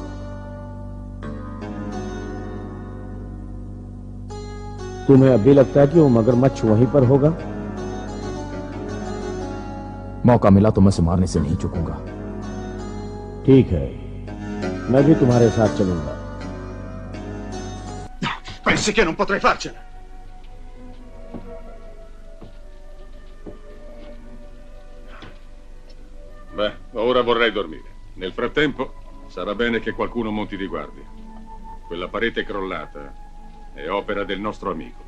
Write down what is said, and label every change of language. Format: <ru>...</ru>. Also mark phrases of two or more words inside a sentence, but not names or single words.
<hi>तुम्हें अभी लगता है कि वो मगरमच्छ वहीं पर होगा? मौका मिला तो मैं उसे मारने से नहीं चूकूंगा। ठीक है, मैं भी तुम्हारे साथ चलूंगा।</hi> <it>Pensi che non potrei farcela? Beh, ora vorrei dormire. Nel frattempo, sarà bene che qualcuno monti di guardia. Quella parete crollata è opera del nostro amico.</it>